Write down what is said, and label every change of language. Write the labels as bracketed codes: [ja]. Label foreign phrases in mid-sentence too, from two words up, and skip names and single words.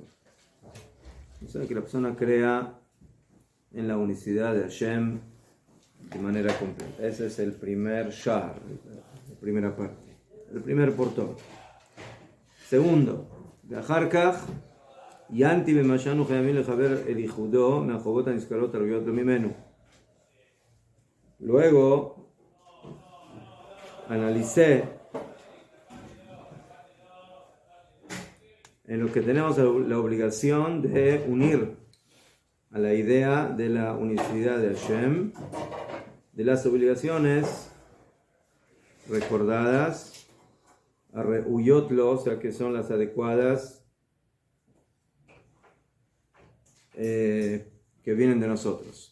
[es] O sea, que la persona crea en la unicidad de Hashem de manera completa. Ese es el primer shar, la primera parte, el primer portón. Segundo, [he] ואחר כך ינתי במה שאנו חייבים לחבר אל ייחודו מהחובות הנזכרות הראויות לו ממנו. [es] Luego analicé en lo que tenemos la obligación de unir a la idea de la unicidad de Hashem, de las obligaciones recordadas, a reuyotlo, o sea que son las adecuadas, que vienen de nosotros.